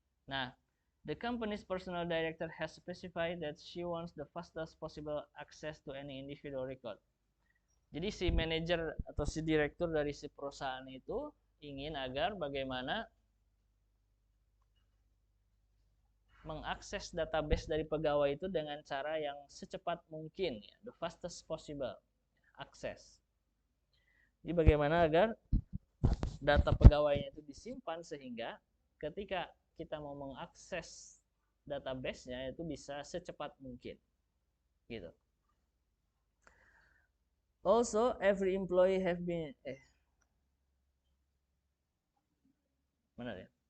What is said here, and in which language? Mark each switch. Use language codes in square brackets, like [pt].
[en] Nah, the company's personal director has specified that she wants the fastest possible access to any individual record. [id] Jadi si manajer atau si direktur dari si perusahaan itu ingin agar bagaimana mengakses database dari pegawai itu dengan cara yang secepat mungkin ya, [en] the fastest possible access. [id] Jadi bagaimana agar data pegawainya itu disimpan sehingga ketika kita mau mengakses database-nya itu bisa secepat mungkin. Gitu. [en] Also, every employee have been [id] mana ya?